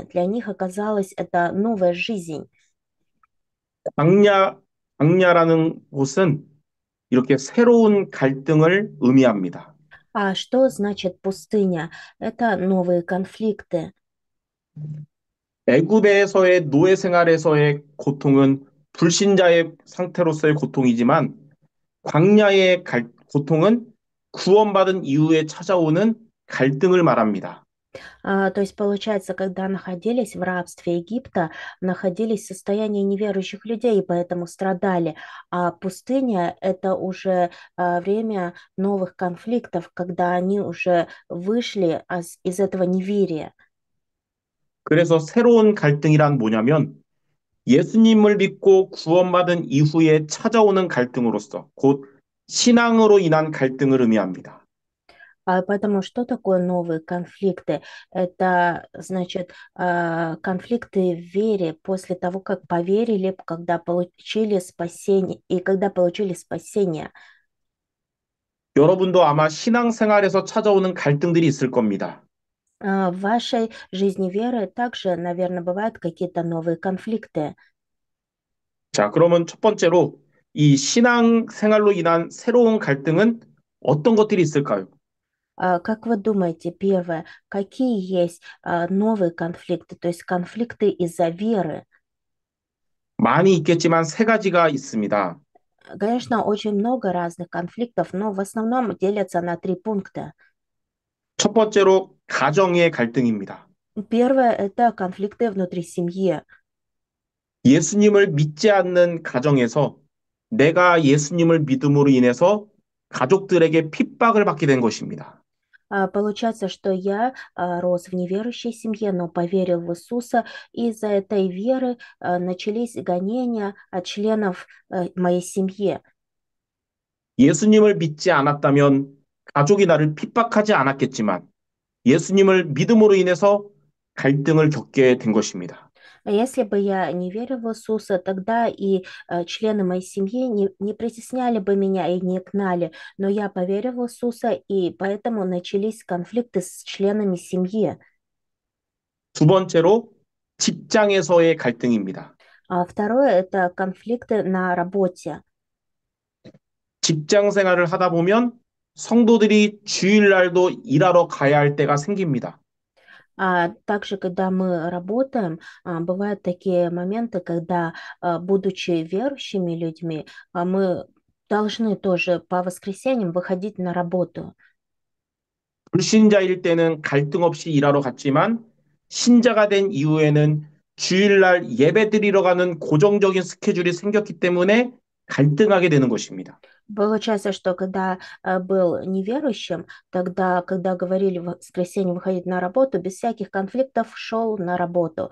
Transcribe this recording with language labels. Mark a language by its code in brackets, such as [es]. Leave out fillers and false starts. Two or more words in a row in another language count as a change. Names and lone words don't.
[ru] Для них оказалась это новая жизнь. [ko] 광야, 광야라는 곳은 이렇게 새로운 갈등을 의미합니다. [ru] А что значит пустыня? Это новые конфликты. [ko] 애굽에서의 노예 생활에서의 고통은 불신자의 상태로서의 고통이지만 광야의 고통은 구원받은 이후에 찾아오는 갈등을 말합니다. [ru] То есть, получается, когда находились в рабстве Египта, находились в состоянии неверующих людей, и поэтому страдали. А пустыня– это уже время новых конфликтов, когда они уже вышли из этого неверия. [ko] 그래서 새로운 갈등이란 뭐냐면 예수님을 믿고 구원받은 이후에 찾아오는 갈등으로서 곧 신앙으로 인한 갈등을 의미합니다. [ru] Поэтому что такое новые конфликты? Это, значит, конфликты в вере после того, как поверили, когда получили спасение, и когда получили спасение. [ko] 여러분도 아마 신앙생활에서 찾아오는 갈등들이 있을 겁니다. [ru] В вашей жизни веры также, наверное, бывают какие-то новые конфликты. [ko] 자, 그러면 첫 번째로 이 신앙생활로 인한 새로운 갈등은 어떤 것들이 있을까요? [ru] Как вы думаете, первое, какие есть новые конфликты, то есть конфликты из-за веры? [ko] 많이 있겠지만 세 가지가 있습니다. [ru] Конечно, очень много разных конфликтов, но в основном делятся на три пункта. [ko] 첫 번째로 가정의 갈등입니다. [ru] Первое– это конфликты внутри семьи. [ko] 예수님을 믿지 않는 가정에서 내가 예수님을 믿음으로 인해서 가족들에게 핍박을 받게 된 것입니다. [ru] Получается, что я рос в неверующей семье, но поверил в Иисуса, и из-за этой веры начались гонения от членов моей семьи. [ko] 예수님을 믿지 않았다면 가족이 나를 핍박하지 않았겠지만 예수님을 믿음으로 인해서 갈등을 겪게 된 것입니다. [ru] Если бы я не верил в Иисуса, тогда и члены моей семьи не притесняли бы меня и не гнали. Но я поверил в Иисуса, и поэтому начались конфликты с членами семьи. [ko] 두 번째로 직장에서의 갈등입니다. [ru] А второе– это конфликты на работе. [ko] 직장 생활을 하다 보면 성도들이 주일날도 일하러 가야 할 때가 생깁니다. [ru] Также, когда мы работаем, бывают такие моменты, когда, будучи верующими людьми, мы должны тоже по воскресеньям выходить на работу. [ko] 불신자일 때는 갈등 없이 일하러 갔지만 신자가 된 이후에는 주일날 예배 드리러 가는 고정적인 스케줄이 생겼기 때문에 갈등하게 되는 것입니다. [ru] Получается, что когда был неверующим, тогда, когда говорили в воскресенье выходить на работу, без всяких конфликтов шел на работу.